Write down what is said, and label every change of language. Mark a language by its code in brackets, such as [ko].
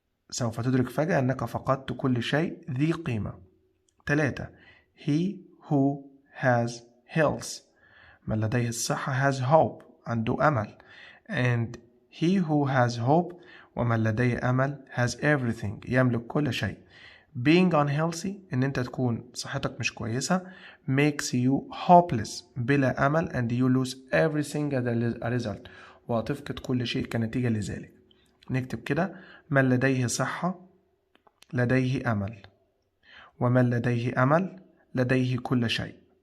[ar] سوف تدرك فجأة أنك فقدت كل شيء ذي قيمة. [en] 3 he who has health [ar] من لديه الصحة [en] has hope [ar] عنده أمل [en] and he who has hope [ar] ومن لديه أمل [en] has everything [ar] يملك كل شيء. [en] being unhealthy [ar] إن أنت تكون صحتك مش كويسة [en] makes you hopeless [ar] بلا أمل [en] and you lose everything as a result [ar] وهتفقد كل شيء كنتيجة لذلك. نكتب كده من لديه صحة لديه أمل ومن لديه أمل لديه كل شيء.